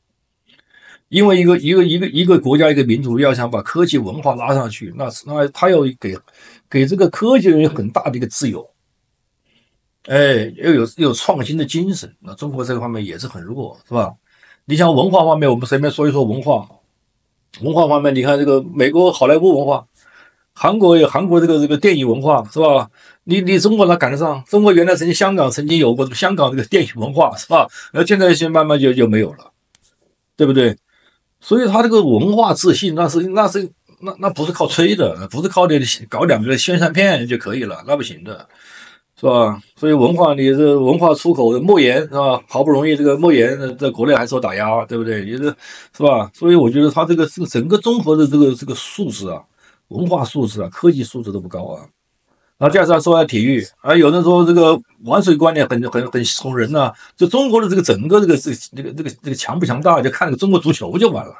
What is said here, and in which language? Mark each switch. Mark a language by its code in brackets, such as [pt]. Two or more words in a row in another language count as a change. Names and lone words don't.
[zh] 因為一個國家一個民族要想把科技文化拉上去，那他要給這個科技人很大的一個自由哎，又有創新的精神。那中國這個方面也是很弱，是吧？你像文化方面，我們隨便說一說文化。文化方面，你看這個美國好萊塢文化，韓國有韓國這個電影文化，是吧？你中國哪趕得上？中國原來香港曾經有過香港這個電影文化，是吧？然後現在慢慢就沒有了，對不對？所以他這個文化自信，那不是靠吹的，不是靠你搞2個宣傳片就可以了，那不行的，是吧？所以文化，你這文化出口的莫言，是吧？好不容易这個莫言在國內還受打壓，對不對？也是吧？所以我覺得他這個整個綜合的這個素質啊，文化素質啊，科技素質都不高啊。然後加上說下體育啊，有人說這個玩水觀念很慫人吶，就中國的這個整個這個強不強大，就看這個中國足球就完了。